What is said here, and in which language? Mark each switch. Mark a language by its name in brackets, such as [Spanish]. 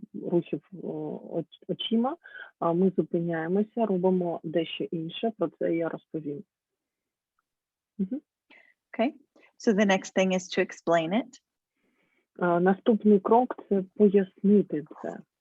[Ukrainian] рухів очима, ми зупиняємося, робимо дещо інше, про це я розповім. [English] Okay, so the next thing is to explain it. [Ukrainian] Наступний крок – це пояснити це.